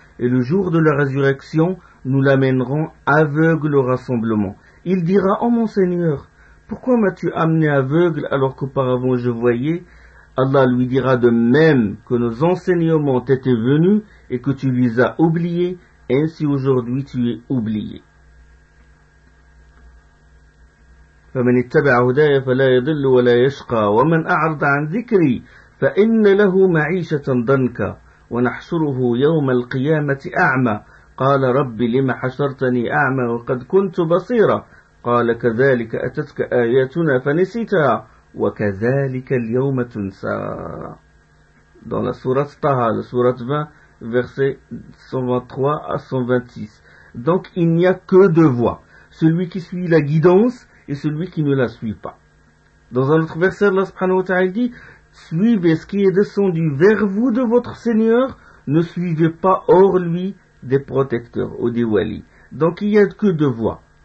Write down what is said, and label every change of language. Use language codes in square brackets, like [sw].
[fr] Et le jour de la résurrection, nous l'amènerons aveugle au rassemblement. Il dira, oh mon Seigneur, pourquoi m'as-tu amené aveugle alors qu'auparavant je voyais? Allah lui dira de même que nos enseignements t'étaient venus et que tu les as oubliés, ainsi aujourd'hui tu es oublié. [ar] فمن اتبع هداي فلا يضل ولا يشقى ومن أعرض عن ذكري فإن له معيشة ضنكا ونحشره يوم القيامة أعمى قال رب لم حشرتني أعمى وقد كنت بصيرا قال كذلك أتتك آياتنا فنسيتها وكذلك اليوم تنسى. [fr] Dans la sourate Taha, la sourate 20, verset 123 à 126. Donc il n'y a que deux voies, celui qui suit la guidance et celui qui ne la suit pas. Dans un autre verset, Allah subhanahu wa ta'ala dit « Suivez ce qui est descendu vers vous de votre Seigneur, ne suivez pas hors lui des protecteurs ou des walis. » Donc il n'y a que deux voies.